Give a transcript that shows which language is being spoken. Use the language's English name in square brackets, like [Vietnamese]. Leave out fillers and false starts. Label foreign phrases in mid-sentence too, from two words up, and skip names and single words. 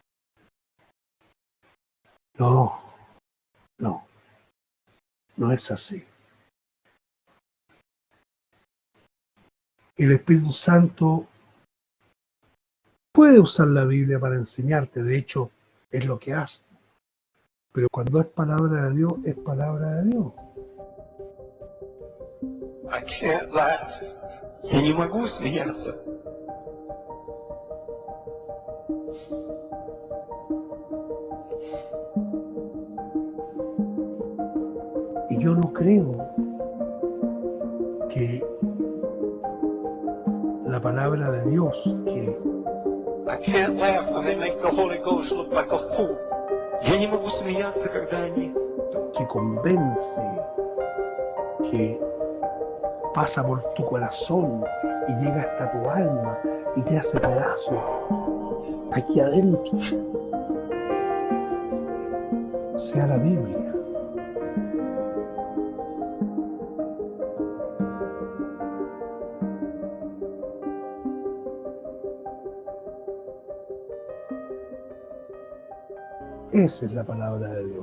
[Spanish] No es así. El Espíritu Santo puede usar la Biblia para enseñarte, de hecho, es lo que hace. Pero cuando es palabra de Dios, es palabra de Dios. [English] I can't laugh. [Russian] Я не могу смеяться. [Spanish] Y yo no creo que la palabra de Dios, que [English] I can't laugh when they make the Holy Ghost look like a fool. [Russian] Я не могу смеяться, когда они... [Spanish] convence, que pasa por tu corazón y llega hasta tu alma y te hace pedazos aquí adentro, sea la Biblia. Esa es la palabra de Dios.